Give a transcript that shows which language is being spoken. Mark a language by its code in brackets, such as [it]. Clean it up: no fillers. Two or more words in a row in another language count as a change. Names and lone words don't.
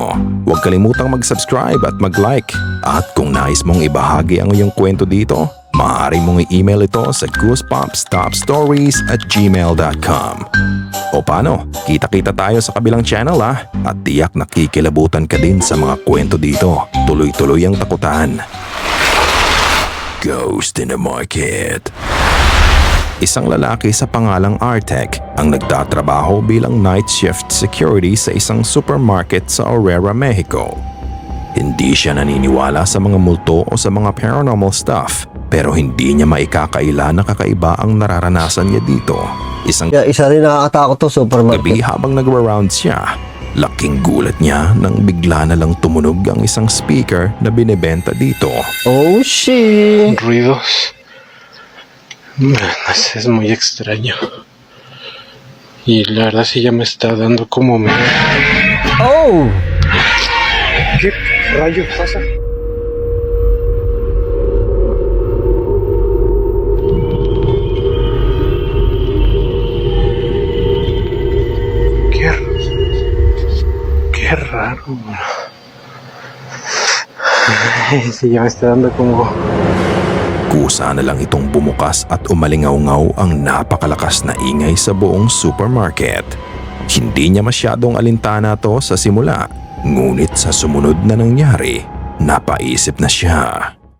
[tl] Huwag kalimutang mag-subscribe at mag-like. At kung nais mong ibahagi ang iyong kwento dito, maaari mong i-email ito sa goosebumpstopstories@gmail.com. O paano? Kita-kita tayo sa kabilang channel at tiyak nakikilabutan ka din sa mga kwento dito. Tuloy-tuloy ang takutan. [en] Ghost in the Market. [tl] Isang lalaki sa pangalang Artek ang nagtatrabaho bilang [en] night shift security [tl] sa isang supermarket sa Aurora, Mexico. Hindi siya naniniwala sa mga multo o sa mga [en] paranormal stuff, [tl] pero hindi niya maikakaila na kakaiba ang nararanasan niya dito. Isang Yeah, isa rin nakakatakot to, supermarket. gabi habang nagra-round siya, laking gulat niya nang bigla na lang tumunog ang isang speaker na binebenta dito. [en] Oh, shit. [es] Ruidos. Es muy extraño. Y la verdad sí ya me está dando como miedo. Oh! ¿Qué rayos pasa? Qué raro. Sí, ya me está dando como... [tl] Kusa na lang itong bumukas at umalingaw-ngaw ang napakalakas na ingay sa buong supermarket. Hindi niya masyadong alintana to sa simula, ngunit sa sumunod na nangyari, napaisip na siya.